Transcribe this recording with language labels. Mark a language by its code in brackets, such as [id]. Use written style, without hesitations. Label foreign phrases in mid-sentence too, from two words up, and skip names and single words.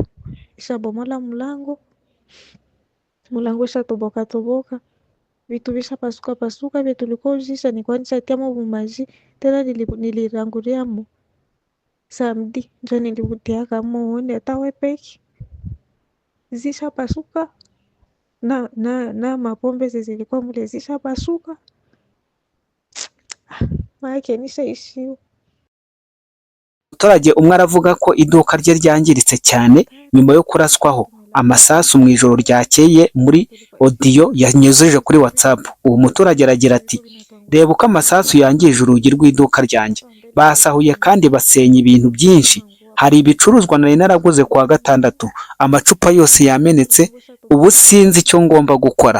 [sw] Ishabomola mulango ishatoboka toboka, vitu vishapasuka pasuka, vile tulikuwa uzisha ni kwa nishatia maji tena niliranguriamo samedi njo nilivutia kama uone hata wepeki zishapasuka na mapombe zilikuwa mule zishapasuka. Maake nishaishiwe. [rw] Umuturage umwe aravuga ko iduka rye ryangiritse cyane nyuma yo kuraswaho amasasu mu ijoro ryakeye muri audio yanyuzeje kuri WhatsApp. Uwo muturage aragira ati reba uko amasasu yangije urugi rw'iduka ryanjye, basahuye kandi basenya ibintu byinshi, hari ibicuruzwa nari naraguze kuwa gatandatu, amacupa yose yamenetse, ubu sinzi icyo ngomba gukora.